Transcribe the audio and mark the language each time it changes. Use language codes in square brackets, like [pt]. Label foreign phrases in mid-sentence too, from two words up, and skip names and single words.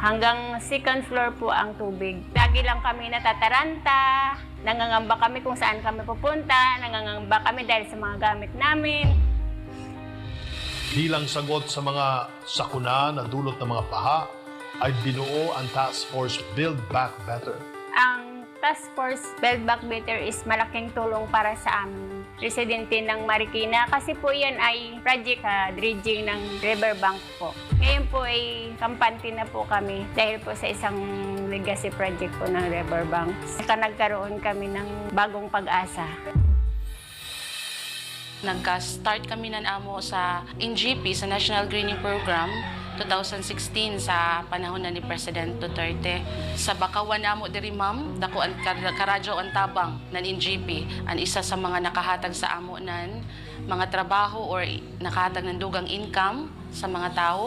[tl] Hanggang second floor po ang tubig. Lagi lang kami natataranta, nangangamba kami kung saan kami pupunta, nangangamba kami dahil sa mga gamit namin. Bilang sagot sa mga sakuna na dulot ng mga paha, ay binuo ang Task Force Build Back Better. Ang Task Force Build Back Better is malaking tulong para sa amin residente ng Marikina kasi po yan ay [en] project dredging [tl] ng riverbank po. Ngayon po ay kampante na po kami dahil po sa isang [en] legacy project [tl] po ng riverbank. Nagkaroon kami ng bagong pag-asa. [hil] Nagka-start kami ng amo sa NGP, sa National Greening Program, 2016 sa panahon na ni President Duterte. Sa Bakawan amo diri ma'am, dako ang karadyo ang tabang ng NGP, ang isa sa mga nakahatag sa amo nan mga trabaho or nakahatag ng dugang income sa mga tao.